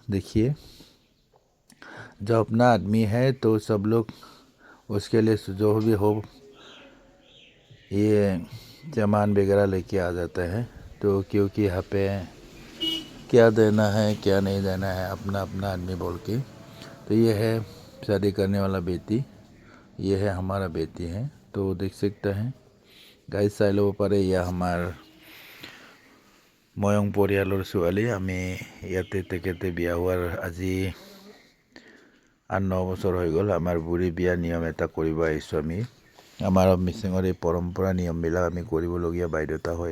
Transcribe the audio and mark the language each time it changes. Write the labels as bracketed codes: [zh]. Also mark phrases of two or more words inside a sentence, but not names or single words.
[hi] देखिए, जो अपना आदमी है तो सब लोग उसके लिए जो भी हो ये सामान वगैरह लेके आ जाते हैं। तो क्योंकि यहाँ पे क्या देना है क्या नहीं देना है अपना अपना आदमी बोल के। तो ये है शादी करने वाला बेटी, ये है हमारा बेटी है। तो देख सकते हैं गाइस [as] চাই ল'ব পাৰে, এয়া আমাৰ ময়ং পৰিয়ালৰ ছোৱালী। আমি ইয়াতে তেখেতে বিয়া হোৱাৰ আজি 8-9 বছৰ হৈ গ'ল। আমাৰ বুঢ়ী বিয়া নিয়ম এটা কৰিব আহিছোঁ আমি। আমাৰ মিচিঙৰ এই পৰম্পৰা নিয়মবিলাক আমি কৰিবলগীয়া বাধ্যতা হয়।